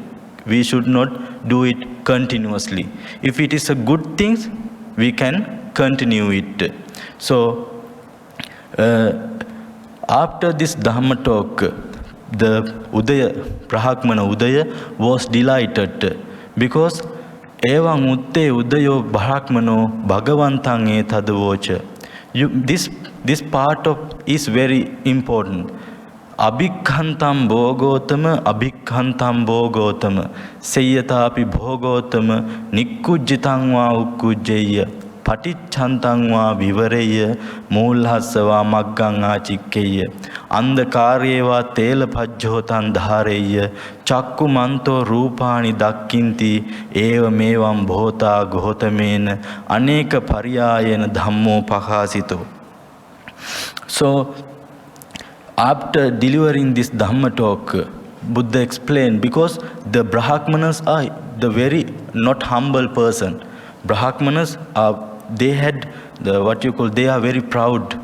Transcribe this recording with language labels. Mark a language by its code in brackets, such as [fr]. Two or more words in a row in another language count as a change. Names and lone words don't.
[en] We should not do it continuously. If it is a good thing, we can continue it. So after this Dhamma talk, the Brahmana Udaya was delighted, because [pi] Evam utte udayo brahmano bhagavantang etadvocha. [en] This part of is very important. [pi] Abhikhantam bhogotama abhikhantam bhogotama seyatapi bhogotama nikkujjitang va ukkujjeya paticchantam va vivareya moolhasava maggang achikkeya andhakaryewa tela pajjotan dhareya chakku manto rupani dakkinti eva mevam bhota gotamena aneka paryayena dhammo pakasito. [en] So after delivering this Dhamma talk, Buddha explained, because the Brahmanas are the very not humble person. Brahmanas are, they had they are very proud.